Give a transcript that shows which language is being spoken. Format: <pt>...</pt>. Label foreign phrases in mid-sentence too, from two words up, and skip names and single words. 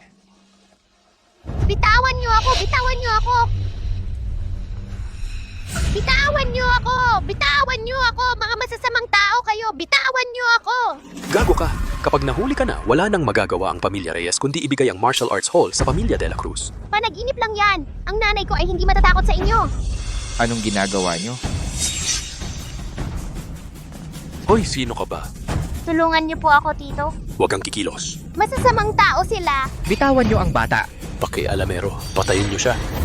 <tl>Bitawan niyo ako! Bitawan niyo ako! Bitawan niyo ako! Bitawan niyo ako! Mga masasamang tao kayo! Bitawan niyo ako! Gago ka! Kapag nahuli ka na, wala nang magagawa ang Pamilya Reyes kundi ibigay ang</tl> <en>martial arts hall</en> <tl>sa Pamilya de la Cruz. Panaginip lang yan! Ang nanay ko ay hindi matatakot sa inyo! Anong ginagawa niyo? Hoy, sino ka ba? Tulungan niyo po ako, Tito. Huwag kang kikilos. Masasamang tao sila! Bitawan niyo ang bata. Pakialamero, patayin niyo siya.</tl>